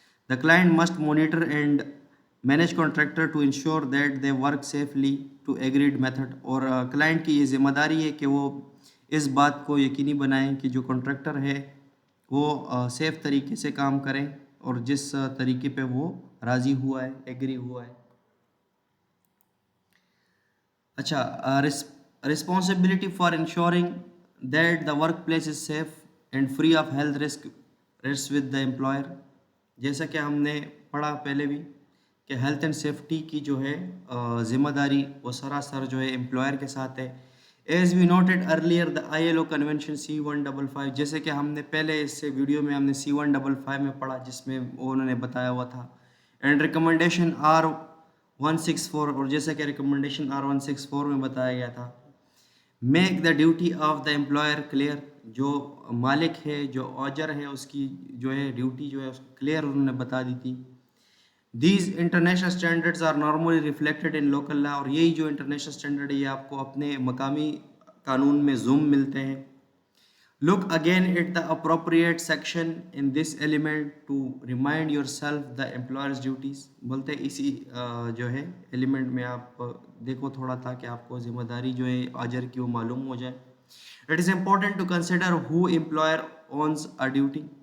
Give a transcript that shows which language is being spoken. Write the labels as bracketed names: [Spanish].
[English] The client must monitor and manage contractor to ensure that they work safely to agreed method. [Urdu] اور client کی یہ ذمہ داری ہے کہ وہ اس بات کو یقینی بنائیں کہ جو کانٹریکٹر ہے وہ سیف طریقے سے کام کریں اور جس طریقے پہ وہ راضی ہوا ہے, ایگری ہوا ہے. [English] اچھا, responsibility for ensuring that the workplace is safe and free of health risk rests with the employer. [Urdu] جیسا کہ ہم نے پڑھا پہلے بھی کہ ہیلتھ اینڈ سیفٹی کی جو ہے ذمہ داری وہ سراسر جو ہے امپلائر کے ساتھ ہے. [English] as we noted earlier the ILO convention C155, [Urdu] جیسے کہ ہم نے پہلے اس سے ویڈیو میں ہم نے C155 میں پڑھا جس میں انہوں نے بتایا ہوا تھا. [English] and recommendation R164, [Urdu] اور جیسا کہ ریکمنڈیشن R164 میں بتایا گیا تھا, [English] Make the duty of the employer clear. [Urdu] جو مالک ہے, جو آجر ہے, اس کی جو ہے ڈیوٹی جو ہے اس کو کلیئر انہوں نے بتا دی تھی. [English] these international standards are normally reflected in local law, [Urdu] اور یہی جو انٹرنیشنل اسٹینڈرڈ ہے یہ آپ کو اپنے مقامی قانون میں زوم ملتے ہیں. [English] Look again at the appropriate section in this element to remind yourself the employers duties. [Urdu] بولتے اسی جو ہے ایلیمنٹ میں آپ دیکھو تھوڑا تھا کہ آپ کو ذمہ داری جو ہے آجر کی وہ معلوم ہو جائے. [English] It is important to consider who employer owns a duty.